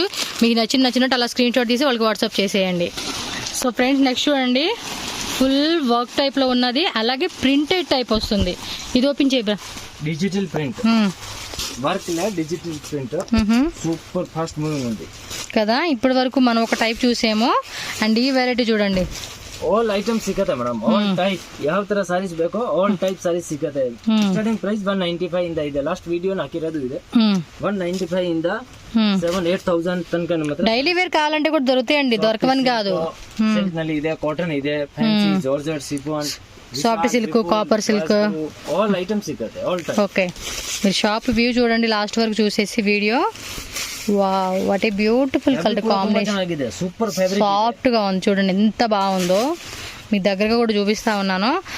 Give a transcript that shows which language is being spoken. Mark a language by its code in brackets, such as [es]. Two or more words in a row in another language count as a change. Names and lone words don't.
[te] మీకు నచ్చినట్టు అలా [en] screen shot [te] తీసి వాళ్ళకి వాట్సాప్ చేసేయండి. [en] so friends, next [te] చూడండి, [en] full work type [te] లో ఉన్నది, అలాగే [en] printed type [te] వస్తుంది. ఇది ఓపెన్ చేయబా. [en] digital print work [te] లే, [en] digital print super fast moving [te] ఉంది కదా. ఇప్పటి వరకు మనం ఒక టైప్ చూసాము, అండ్ ఈ వెరైటీ చూడండి. [en] all item [kn] ಸಿಗತ್ತೆ ಮೇಡಮ್. [en] all type [kn] ಯಾವ ತರ ಸಾರೀಸ್ ಬೇಕೋ [en] all type sarees [kn] ಸಿಗತ್ತೆ. [en] starting price [kn] 195 ಇಂದ ಇದೆ. [en] last video [kn] ಹಾಕಿರೋದು ಇದೆ. 195 ಇಂದ 7-8,000 ತನಕ ನಮ್ಮ ಹತ್ರ [en] daily wear [te] కావాలంటే కూడా దొరుకుతాయండి, దొరకవని కాదు. [kn] సిల్క్ ನಲ್ಲಿ ಇದೆ, ಕಾಟನ್ ಇದೆ, ಫ್ಯಾನ್ಸಿ, ಜಾರ್ಜೆಟ್, ಸಿಫಾನ್, [en] soft silk, copper silk, all items సిగತ್ತೆ. all type. [te] ఓకే, మీరు [en] shop view [te] చూడండి లాస్ట్ వరకు చూసేసి వీడియో. [en] wow, what a beautiful colour combination. super fabric, [te] సాఫ్ట్ గా ఉంది చూడండి ఎంత బాగుందో. మీ దగ్గరగా కూడా చూపిస్తా ఉన్నాను.